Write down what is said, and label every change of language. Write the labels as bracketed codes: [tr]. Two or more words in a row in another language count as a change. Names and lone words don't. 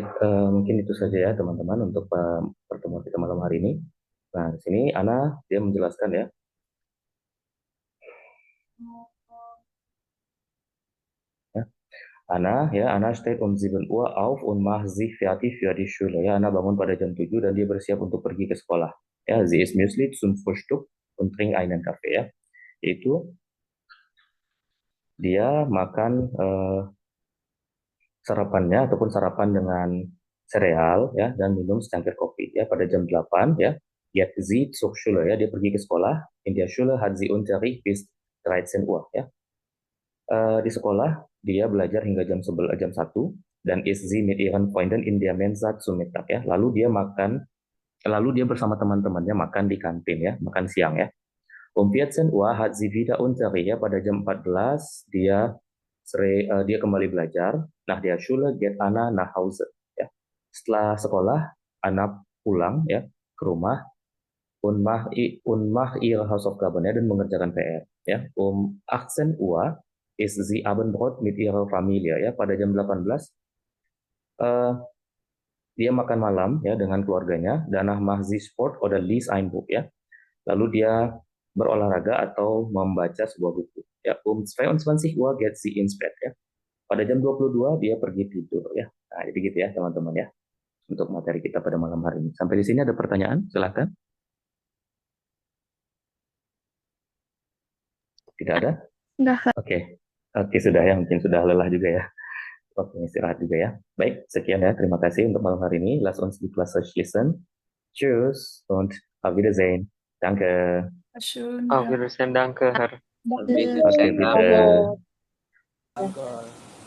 [id] Mungkin itu saja ya teman-teman untuk pertemuan kita malam hari ini. Nah, di sini Ana dia menjelaskan ya. Ya. [de] Anna steht um 7 Uhr auf und macht sich fertig für die Schule. [id] Ya, Anna bangun pada jam 7 dan dia bersiap untuk pergi ke sekolah. Ya, [de] sie isst Müsli zum Frühstück und trinkt einen Kaffee ya. [id] Yaitu dia makan sarapannya ataupun sarapan dengan sereal ya dan minum secangkir kopi ya pada jam 8 ya. [de] Geht sie zur Schule [id] ya, dia pergi ke sekolah. [de] In der Schule hat sie Unterricht bis 13 Uhr ya. [id] Di sekolah dia belajar hingga jam 1 dan [de] ist sie mit ihren Freunden in der Mensa zum Mittag ya. [id] Lalu dia bersama teman-temannya makan di kantin ya, makan siang ya. [de] Um 14 Uhr hat sie wieder Unterricht ya, [id] pada jam 14 dia kembali belajar. [de] Nach der Schule geht Anna nach Hause ya. [id] Setelah sekolah Anna pulang ya ke rumah [de] und macht ihre Hausaufgaben [id] ya, dan mengerjakan PR ya. [de] Um 18 Uhr ist sie Abendbrot mit ihrer Familie ya. [id] Pada jam 18 dia makan malam ya dengan keluarganya. [de] Danach macht sie Sport oder liest ein Buch ya. [id] Lalu dia berolahraga atau membaca sebuah buku ya. [de] Um 22 Uhr geht sie ins Bett ya. [id] Pada jam 22 dia pergi tidur ya. Nah, jadi gitu ya teman-teman ya untuk materi kita pada malam hari ini. Sampai di sini ada pertanyaan? Silakan. Tidak ada? Enggak. Oke, sudah ya. Mungkin sudah lelah juga ya. Waktunya istirahat juga ya. Baik, sekian ya. Terima kasih untuk malam hari ini. [de] Lass uns die Klasse schließen. Tschüss und auf Wiedersehen. Danke. Schön. Auf Wiedersehen, danke, Herr. Oke, bitte. Danke.